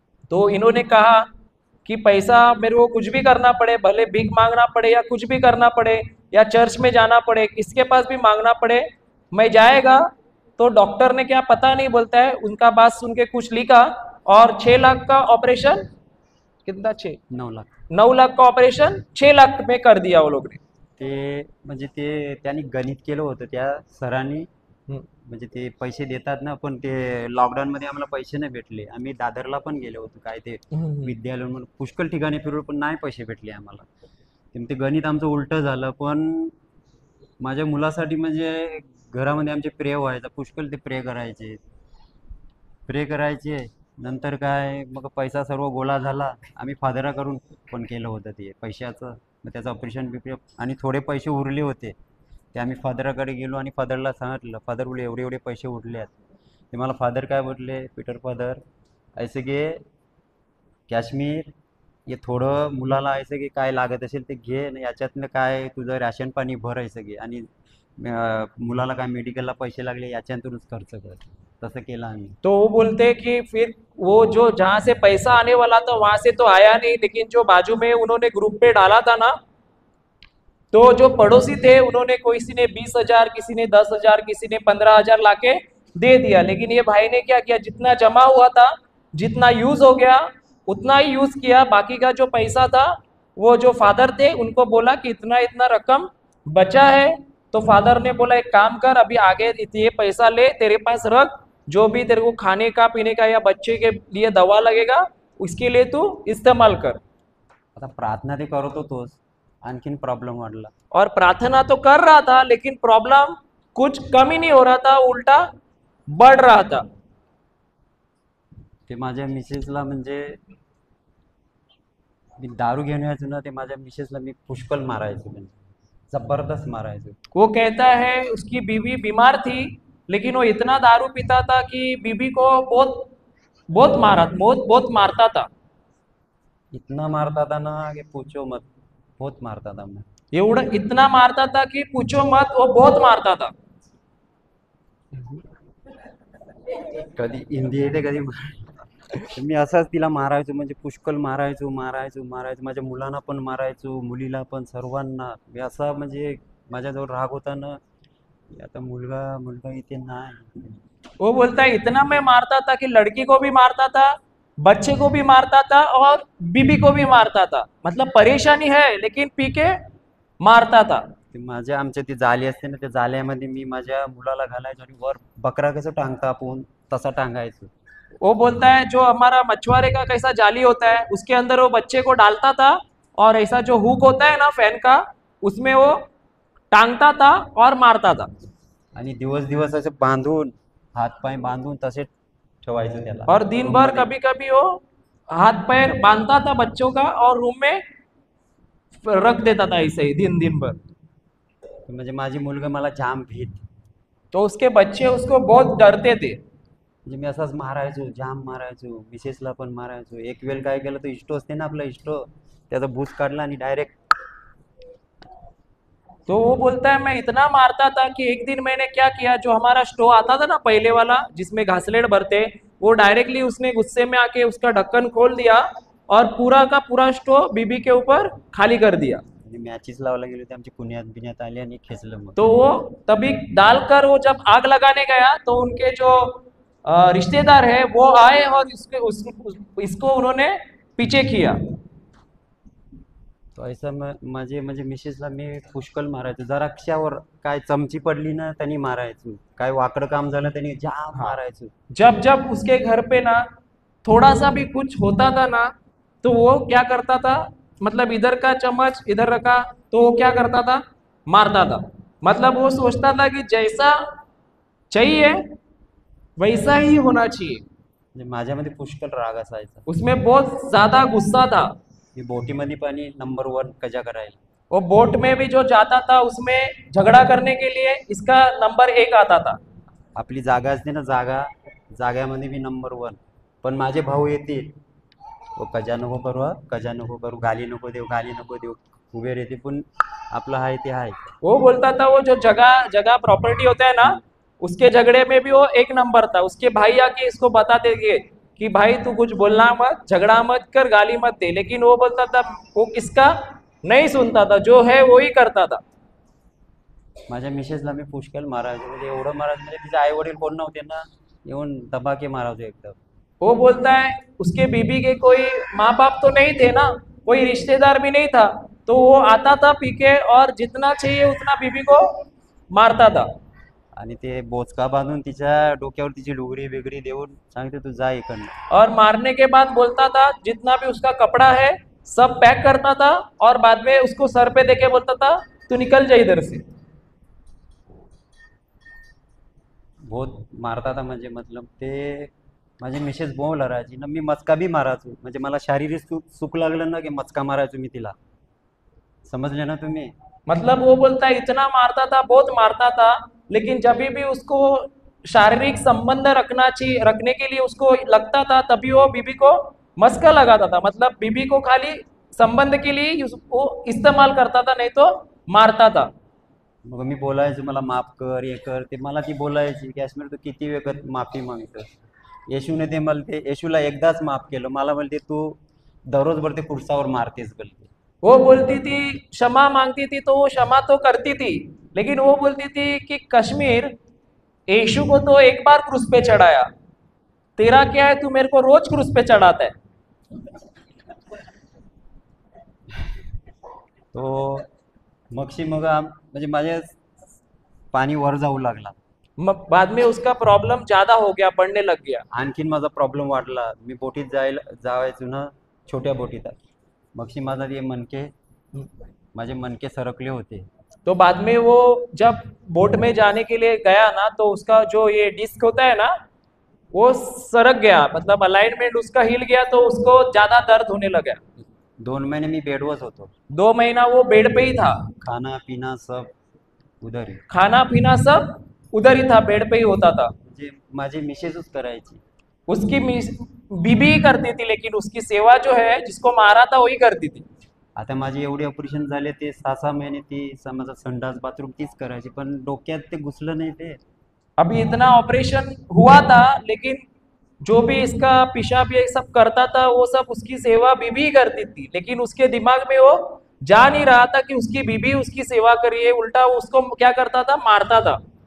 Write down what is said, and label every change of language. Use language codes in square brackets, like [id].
[hi] तो इन्होंने कहा कि पैसा मेरे को कुछ भी करना पड़े, भले भीख मांगना पड़े या कुछ भी करना पड़े या चर्च में जाना पड़े, किसके पास भी मांगना पड़े, मैं जाएगा. तो डॉक्टर ने क्या पता नहीं बोलता है, उनका बात सुन के कुछ लिखा और 6 लाख का ऑपरेशन, कितना 9 लाख का ऑपरेशन 6 लाख में कर दिया वो लोग ने. [mr] ते म्हणजे ते त्यांनी गणित केलं होतं त्या सरांनी. म्हणजे ते पैसे देतात ना, पण ते लॉकडाऊनमध्ये आम्हाला पैसे नाही भेटले. आम्ही दादरला पण गेलो होतो, काय ते विद्यालय म्हणून पुष्कळ ठिकाणी फिरलो, पण नाही पैसे भेटले आम्हाला. ते गणित आमचं उलटं झालं. पण माझ्या मुलासाठी म्हणजे घरामध्ये आमचे प्रे व्हायचा, पुष्कळ ते प्रे करायचे. नंतर काय मग पैसा सर्व गोळा झाला. आम्ही फादराकडून पण केलं होतं ते पैशाचं, मग त्याचं ऑपरेशन आणि थोडे पैसे उरले होते ते आम्ही फादराकडे गेलो आणि फादरला सांगितलं. फादर बोलले एवढे एवढे पैसे उरले आहेत. ते मला फादर काय बोलले, पीटर फादर ऐसे घे काश्मीर, हे थोडं मुलाला ऐसे की काय लागत असेल ते घे, याच्यातनं काय तुझं राशन पाणी भर ऐसे घे, आणि मुलाला काय मेडिकलला पैसे लागले याच्यातूनच खर्च कर. तसं केलं आम्ही. [hi] तो वो बोलते कि फिर वो जो जहाँ से पैसा आने वाला था वहां से तो आया नहीं, लेकिन जो बाजू में उन्होंने ग्रुप पे डाला था ना, तो जो पड़ोसी थे उन्होंने, किसी ने 20,000, किसी ने 10,000, किसी ने 15,000 लाके दे दिया. लेकिन ये भाई ने क्या किया, जितना जमा हुआ था, जितना यूज हो गया उतना ही यूज किया. बाकी का जो पैसा था वो जो फादर थे उनको बोला कि इतना इतना रकम बचा है. तो फादर ने बोला एक काम कर, अभी आगे ये पैसा ले, तेरे पास रख, जो भी तेरे को खाने का पीने का या बच्चे के लिए दवा लगेगा उसके लिए तू इस्तेमाल कर. [mr] आता प्रार्थना ते करत होतोच. आणखीन प्रॉब्लेम वाढला. [hi] और प्रार्थना तो कर रहा था लेकिन प्रॉब्लम कुछ कम ही नहीं हो रहा था, उल्टा बढ़ रहा था. [mr] ते माझ्या मिसेसला म्हणजे मी दारू घेऊन यायचो ना, ते माझ्या मिसेसला मी पुष्कळ मारायचो, म्हणजे जबरदस्त मारायचो. [hi] वो कहता है उसकी बीवी बीमार थी लेकिन वो इतना दारू पीता था कि बीवी को बहुत बहुत मारता था. इतना मारता था ना कि पूछो मत, बहुत मारता था मैं. एवढं इतना मारता था कि पूछो मत, वो बहुत मारता था. [mr] कधी हिंदी येते कधी मी असंच तिला मारायचो, म्हणजे पुष्कळ मारायचो मारायचो मारायचो. माझ्या मुलांना पण मारायचो, मुलीला पण, सर्वांना. मी असा म्हणजे माझ्याजवळ राग होता ना, आता मुलगा इथे नाही. [hi] वो बोलता है इतना मैं मारता था कि लड़की को भी मारता था, बच्चे को भी मारता था और बीबी को भी मारता था. मतलब परेशानी है लेकिन पी के मारता था. [mr] ते माझ्या आमच्या ती जाली असते ना, त्या जाल्यामध्ये मी माझ्या मुलाला घालायचो आणि वर बकरा कसं टांगता आपण तसा टांगायचो. [hi] वो बोलता है जो हमारा मछुआरे का कैसा जाली होता है उसके अंदर वो बच्चे को डालता था और ऐसा जो हुक होता है ना फैन का, उसमें वो टांगता था और मारता था. [mr] आणि दिवस दिवस असे बांधून, हात पाय बांधून तसे ठेवायचं त्याला. [hi] और दिन भर कभी कभी वो हाथ पैर बांधता था बच्चों का और रूम में रख देता था ऐसे ही दिन भर. [mr] म्हणजे माझी मुलगा मला जाम भीत, [hi] तो उसके बच्चे उसको बहुत डरते थे. [mr] म्हणजे मी असाच मारायचो, जाम मारायचो, मिसेसला पण मारायचो. एक वेळ काय केलं, तो इष्टो असते ना आपला इष्टो, त्याचा भूस काढला आणि डायरेक्ट. [hi] तो वो बोलता है मैं इतना मारता था कि एक दिन मैंने क्या किया, जो हमारा स्टोव आता था ना पहले वाला जिसमें घासलेट भरते, वो डायरेक्टली उसने गुस्से में आके उसका ढक्कन खोल दिया और पूरा का पूरा स्टोव बीबी के ऊपर खाली कर दिया. [mr] मॅचेस लावायला गेले होते, आमची पुण्यात बिण्यात आली आणि खेचलं मग. [hi] तो वो तभी डालकर वो जब आग लगाने गया तो उनके जो रिश्तेदार है वो आए और इसको उन्होंने पीछे किया. [mr] तो ऐसा माझे म्हणजे मिसेसला मी पुष्कळ मारायचो. जरा क्षावर काय चमची पडली ना त्यांनी मारायचो, काय वाकडं काम झालं त्यांनी जाम मारायचो. [hi] जब जब उसके घर पे ना थोड़ा सा भी कुछ होता था ना, तो वो क्या करता था, मतलब इधर का चम्मच इधर रखा तो वो क्या करता था, मारता था. मतलब वो सोचता था कि जैसा चाहिए वैसा ही होना चाहिए. [mr] म्हणजे माझ्यामध्ये पुष्कळ राग असायचा. [hi] उसमें बहुत ज्यादा गुस्सा था. [mr] मी बोटीमध्ये पाणी नंबर 1 कजा करायला. [hi] वो बोट में भी जो जाता था उसमें झगड़ा करने के लिए इसका नंबर 1 आता था. [mr] आपली जागा असते ना, जाग्यामध्ये मी नंबर 1. पण माझे भाऊ येतील, वो कजा नको करू, कजा नको करू, गाली नको देऊ उभे रहते, पण आपलं आहे ते आहे. [hi] वो बोलता था वो जो जगह प्रॉपर्टी होता है ना, उसके झगड़े में भी वो 1 नंबर था. उसके भाई आके इसको बताते थे कि भाई तू कुछ बोलना मत, झगड़ा मत कर, गाली मत दे. लेकिन वो बोलता था वो किसका नहीं सुनता था, जो है वो ही करता था. [mr] माझ्या मिसेसला मी पुष्कळ मारायचो, म्हणजे एवढं मारायचं म्हणजे तिचे आई वडील कोण नव्हते ना, येऊन दबाके मारायचो एकदम. [hi] वो बोलता है उसके बीबी के कोई माँ बाप तो नहीं थे ना, कोई रिश्तेदार भी नहीं था, तो वो आता था पी के और जितना चाहिए उतना बीबी को मारता था. [mr] आणि ते बोचका बांधून तिच्या डोक्यावर तिची लुगडी बिगडी देऊन सांगते तू जा इकडनं. [hi] और मारने के बाद बोलता था जितना भी उसका कपड़ा है सब पैक करता था और बाद में उसको सर पे देके बोलता था तू निकल जा इधर से. बहुत मारता था [mr] म्हणजे मतलब ते माझी मिसेस बोल लढायची ना, मी मचका बी मारायचो. म्हणजे मला शारीरिक सुख लागलं ना की मचका मारायचो मी तिला. समजले ना तुम्ही. [hi] मतलब वो बोलता है इतना मारता था, बहुत मारता था, लेकिन जब भी उसको शारीरिक संबंध रखने के लिए उसको लगता था तभी वो बीबी को मस्का लगाता था. मतलब बीबी को खाली संबंध के लिए वो इस्तेमाल करता था, नहीं तो मारता था. [mr] मग मी बोलायचो मला माफ कर, हे कर. ते मला ती बोलायची कॅश्मीर तू किती वेळ माफी मागतो. येशूने ते मला ते येशूला एकदाच माफ केलं, मला बोलते तू दररोज बोलते कुर्सावर मारतेस बोलते. [hi] वो बोलती थी क्षमा मांगती थी तो वो क्षमा तो करती थी, लेकिन वो बोलती थी कि कश्मीर यीशु को तो एक बार क्रूस पे चढ़ाया, तेरा क्या है, तू मेरे को रोज क्रूस पे चढ़ाता है. [mr] तो मग म्हणजे माझे पाणी वर जाऊ लागला. [hi] मग बाद में उसका प्रॉब्लम ज्यादा हो गया, बढ़ने लग गया. [mr] आणखीन माझा प्रॉब्लेम वाढला. मी बोटीत जायचो ना, छोट्या बोटीत. मगशी माझा ते मनके माझे मणके सरकले होते. [hi] तो बाद में वो जब बोट में जाने के लिए गया ना, तो उसका जो ये डिस्क होता है ना, वो सरक गया, मतलब अलाइनमेंट उसका हिल गया, तो उसको ज्यादा दर्द होने लगा. [mr] 2 महिने मी बेडवरच होतो. [hi] 2 महीना वो बेड पे ही था. खाना पिना सब उधर ही. खाना पीना सब उधर ही था, बेड पे ही होता था. [mr] म्हणजे माझी मिसेसच करायची. [hi] उसकी बीबी ही करती थी, लेकिन उसकी सेवा जो है, जिसको मारा था वही करती थी. [mr] आता माझे एवढे ऑपरेशन झाले ते 6-6 महिने ती माझा संडास बाथरूम तीच करायची, पण डोक्यात ते घुसलं नाही ते. [hi] अभी इतना ऑपरेशन हुआ था, लेकिन जो भी इसका पेशाब ये सब करता था, वो सब उसकी सेवा बीबी ही करती थी. लेकिन उसके दिमाग में वो जा नहीं रहा था कि उसकी बीबी उसकी सेवा करिए, उल्टा वो उसको क्या करता था, मारता था.